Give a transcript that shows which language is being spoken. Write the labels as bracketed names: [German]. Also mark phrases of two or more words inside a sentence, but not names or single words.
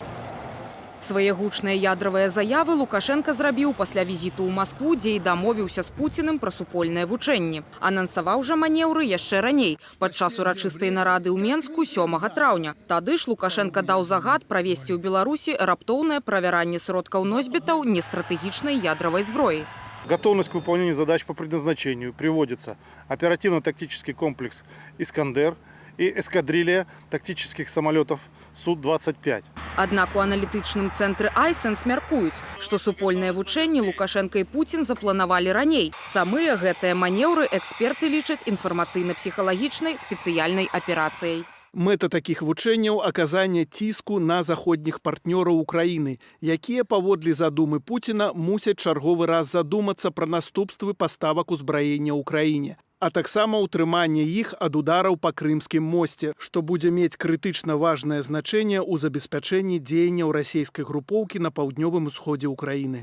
[Belarusian] Свае гучныя ядравыя заявы Лукашенко зрабіў пасля візіту ў Маскву, дзе і дамовіўся з Пуціным пра супольныя вучэнні. Анансаваў жа манеўры яшчэ раней, падчас урачыстай нарады ў Менску 7 траўня. Тады ж Лукашенко даў загад правесці ў Беларусі раптоўнае правяранне сродкаў носьбітаў нестратэгічнай ядравай зброі. [Russian] Готовность к выполнению задач по предназначению приводится оперативно-тактический комплекс «Искандер» и эскадрилья тактических самолетов Су-25. [Belarusian] Аднак у аналітычным цэнтры Айсенс мяркуюць, што супольныя вучэнні Лукашенко і Пуцін запланавалі раней. Самыя гэтыя манеўры эксперты лічаць інфармацыйна-псіхалагічнай спецыяльнай аперацыяй. Мэта такіх вучэнняў – аказанне ціску на заходніх партнёраў Украіны, якія, паводле задумы Пуціна, мусяць чарговы раз задумацца пра наступствы паставак узбраення ўкраіне, а таксама ўтрыманне іх ад удараў па Крымскім мосце, што будзе мець крытычна важнае значэнне ў забеспячэнні дзеянняў расійскай групоўкі на паўднёвым усходзе ўкраіны.